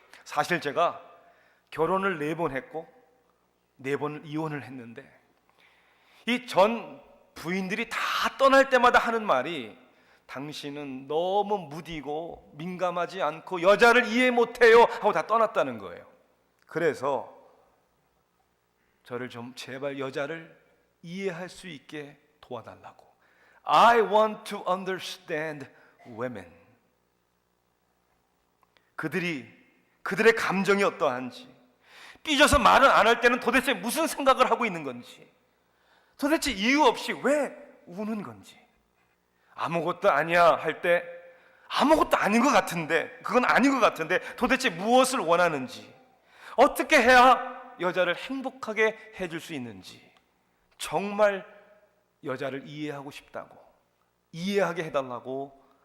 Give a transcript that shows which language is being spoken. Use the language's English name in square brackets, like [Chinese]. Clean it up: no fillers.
[Korean] 사실 제가 결혼을 4번 했고 4번 이혼을 했는데 이 전 부인들이 다 떠날 때마다 하는 말이 당신은 너무 무디고 민감하지 않고 여자를 이해 못해요 하고 다 떠났다는 거예요. 그래서 저를 좀 제발 여자를 이해할 수 있게 도와달라고. [English] I want to understand women. [Korean] 그들의 감정이 어떠한지, 삐져서 말을 안 할 때는 도대체 무슨 생각을 하고 있는 건지, 도대체 이유 없이 왜 우는 건지, 아무것도 아니야 할 때 아무것도 아닌 것 같은데, 그건 아닌 것 같은데 도대체 무엇을 원하는지, 어떻게 해야 여자를 행복하게 해줄 수 있는지, 정말 여자를 이해하고 싶다고, 이해하게 해달라고